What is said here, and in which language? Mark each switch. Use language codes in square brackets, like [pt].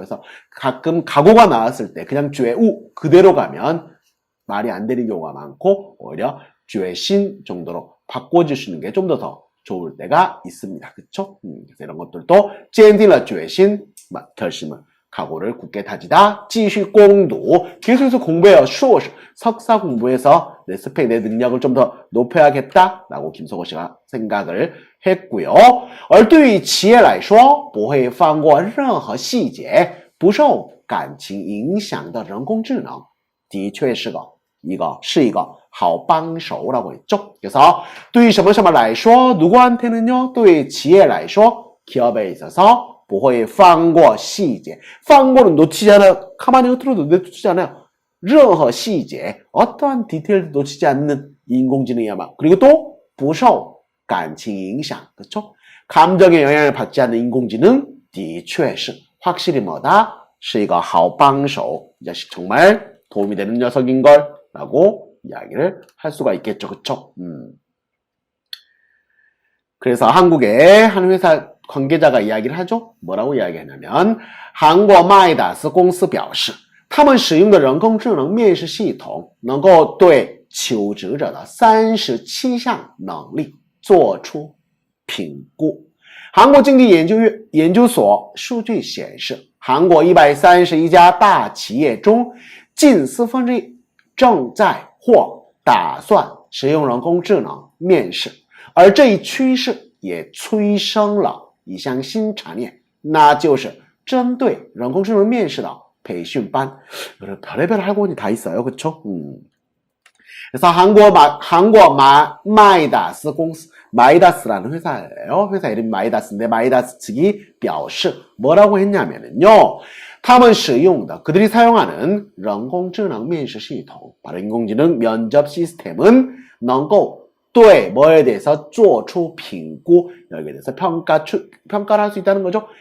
[ko] 그래서 가끔 각오가 나왔을 때 그냥 觉우 그대로 가면 말이 안 되는 경우가 많고 오히려 [zh] 决心 [ko] 정도로 바꿔주시는 게 좀 더 좋을 때가 있습니다. 그쵸? 그래서 이런 것들도 [zh] 坚定了决心 [ko] 결심을 각오를 굳게 다지다. [zh] 继续攻读 [ko] 계속해서 공부해요. [zh] 硕士 [ko] 석사 공부해서 내 스펙, 내 능력을 좀 더 높여야겠다라고 김석호 씨가 생각을 했고요. [zh] 而对于企业来说不会放过任何细节不受感情影响的人工智能的确是一个好帮手 [ko] 라고 했죠. 그래서 [zh] 对于什么什么来说 [ko] 누구한테는요? [zh] 对于企业来说 [ko] 기업에 있어서 [zh] 不会放过细节 放过 [ko] 는 놓치지 않아요. 가만히 흐트러도 놓치지 않아요. [zh] 任何细节 [ko] 어떠한 디테일도 놓치지 않는 인공지능이야말로 그리고 또 [zh] 不受感情影响 [ko] 그렇죠? 감정의 영향을 받지 않는 인공지능 [zh] 的确是 [ko] 확실히 뭐다? [zh] 是一个好帮手 [ko] 이 자식 정말 도움이 되는 녀석인걸 라고 이야기를 할 수가 있겠죠. 그쵸? 그래서 한국의 한 회사 관계자가 이야기를 하죠. 뭐라고 이야기했냐면 [zh] 韩国麦达斯公司表示他们使用的人工智能面试系统能够对求职者的37项能力做出评估。韩国经济研究所数据显示，韩国131家大企业中近1/4正在或打算使用人工智能面试，而这一趋势也催生了一项新产业，那就是针对人工智能面试的培训班。 [ko] 별의별 학원이 다 있어요. 그렇죠? 그래서 한국 마이다스 공司 마이다스라는 회사예요. 회사 이름이 마이다스인데 마이다스 측이 [zh] 表示 [ko] 뭐라고 했냐면요. [zh] 他们使用的 [ko] 그들이 사용하는 [zh] 人工智能面试系统 [ko] 바로 인공지능 면접 시스템은 [zh] 能够对 [ko] 뭐에 대해서 [zh] 做出评估 [ko] 여기에 대해서 평가를 할 수 있다는 거죠.